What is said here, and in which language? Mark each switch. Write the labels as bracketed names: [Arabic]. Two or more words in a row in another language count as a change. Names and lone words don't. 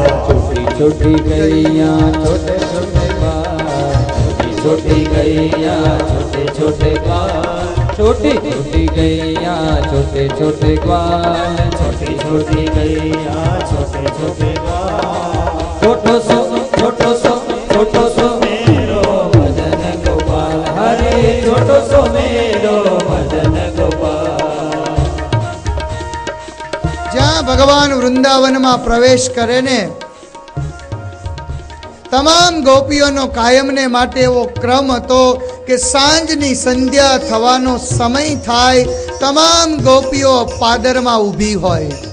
[Hindi] छोटी छोटी गैया छोटे छोटे ग्वाल, छोटी गैया छोटे छोटे ग्वाल, छोटी छोटी गैया छोटे छोटे ग्वाल, छोटी छोटी गैया छोटे छोटे ग्वाल, छोटो सो मेरो मदन गोपाल, हरे छोटो सो मेरो मदन गोपाल। [Gujarati] જ્યાં ભગવાન વૃંદાવન વૃંદાવનમાં પ્રવેશ કરે ને, તમામ ગોપીઓનો કાયમને માટે એવો ક્રમ હતો કે સાંજની સંધ્યા થવાનો સમય થાય, તમામ ગોપીઓ પાદરમાં ઊભી હોય.